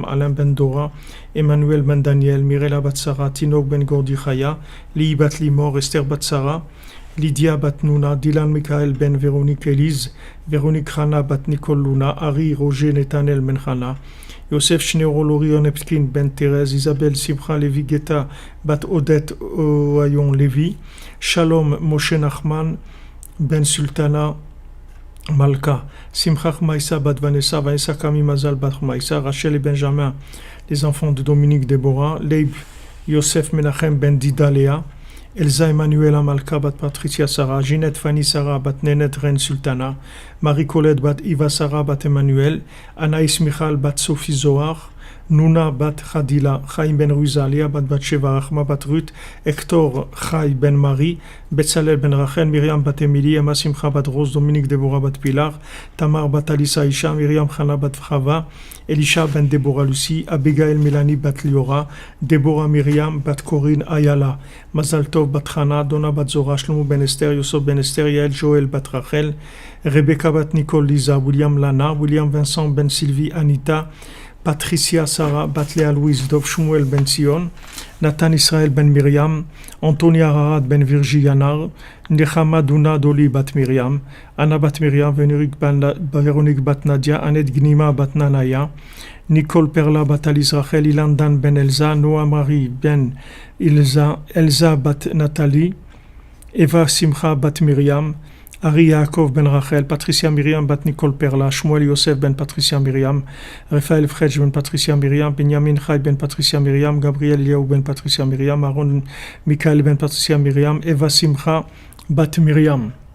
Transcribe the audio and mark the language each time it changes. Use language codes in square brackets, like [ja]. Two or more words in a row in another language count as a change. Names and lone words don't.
[fr] Alain ben Dora, Emmanuel ben Daniel, Mirela bat Sarah, Tinok ben Gordi Chaya, Li bat Limor, Esther bat Sarah, Lydia bat Nouna, Dylan Michael ben Véronique Elise, Véronique Hana bat Nicole Luna, Harry Roger Netanel ben Hana, Yosef Shneoro Lorion Epkin ben Thérèse, Isabelle Simcha Levi Geta bat Odette Ohayon Levi, Shalom Moshe Nachman ben Sultana Malka, Simcha Maïsa bat Vanessa, Vanessa Kami Mazal bat Maïsa, Rachel et Benjamin, les enfants de Dominique Déborah, Leib Yosef Menachem ben Dida Léa, Elsa Emmanuela Malka bat Patricia Sarah, Ginette Fanny Sarah bat Nenet Ren Sultana, Marie-Colette bat Iva Sarah bat Emmanuel, Anaïs Michal bat Sophie Zohar, Nouna bat Khadila, Chaim ben Ruzalia bat Batsheva, Rachma bat Ruth, Hector Chai ben Marie, Betzalel ben Rachel, Myriam bat Emily, Emma Simcha bat Rose, Dominique Déborah bat Pilar, Tamar bat Alissa Isha, Myriam Chana bat Chava, Elisha ben Déborah Lucie, Abigail Milani bat Liora, Déborah Myriam bat Corinne Ayala, Mazal Tov bat Chana, Donna bat Zora, Shlomo ben Esther, Yosef ben Esther, Yael Joël bat Rachel, Rebecca bat Nicole Lisa, William Lana, William Vincent ben Sylvie Anita, Patricia Sarah bat Léa Louise, Dov Shmuel ben Sion, Nathan Israël ben Myriam, Antonia Harad ben Virgie Yanar, Nechama Duna Doli bat Myriam, Anna bat Myriam, Véronique bat Nadia, Annette Gnima bat Nanaya, Nicole Perla bat Alice Rachel, Ilan Dan ben Elsa, Noah Marie ben Elsa, Elsa bat Nathalie, Eva Simcha bat Myriam, Ari Yaakov ben Rachel, Patricia Myriam bat Nicole Perla, Shmuel Yosef ben Patricia Myriam, Raphaël Fredj ben Patricia Myriam, Benjamin Chai ben Patricia Myriam, Gabriel Liaou ben Patricia Myriam, Aaron Michael ben Patricia Myriam, Eva Simcha bat Myriam.